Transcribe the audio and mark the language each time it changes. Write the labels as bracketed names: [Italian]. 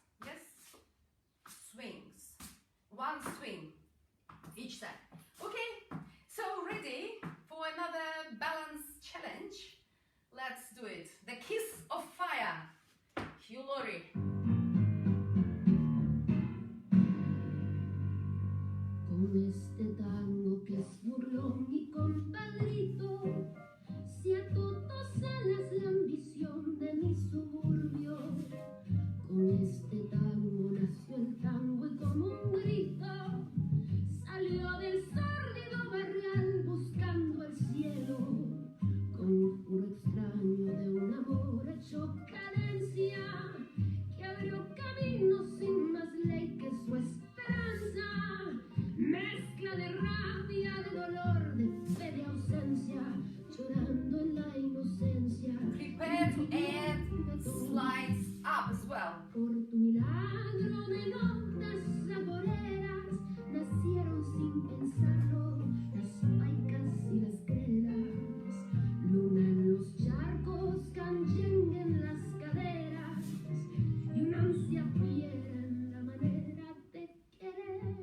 [English] Yes, swings, one swing each side. Okay, so ready for another balance challenge? Let's do it. The kiss of fire, Hillary. [Spanish] Con este tango que es burlón y compadrito, se ató dos alas la ambición de mi suburbio. Con este tango nació el tango y como un grito salió del sórdido barrial buscando el cielo. Conjuro extraño de un amor hecho cadencia que abrió camino sin más ley que su esperanza. Mezcla de rabia, de dolor, de fe, de ausencia, llorando en la inocencia. [English] Prepare to add slides up as well. [Spanish] Por tu milagro de notas saboreras nacieron sin pensarlo las paicas y las grelas. Luna en los charcos, canchengue en las caderas y una ansia fiera en la manera de querer.